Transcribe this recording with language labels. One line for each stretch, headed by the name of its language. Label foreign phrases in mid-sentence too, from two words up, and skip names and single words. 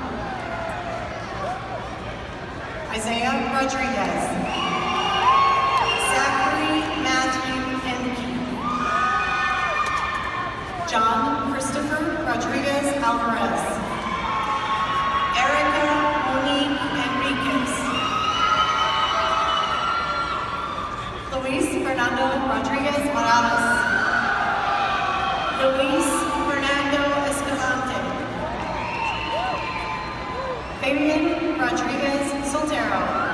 Spanish: Isaiah Rodriguez. Zachary Matthew Enke. John Christopher Rodriguez Alvarez. Erica Monique Enriquez. Luis Fernando Rodriguez Morales. Luis Fernando Escalante. Fabian Rodriguez Soltero.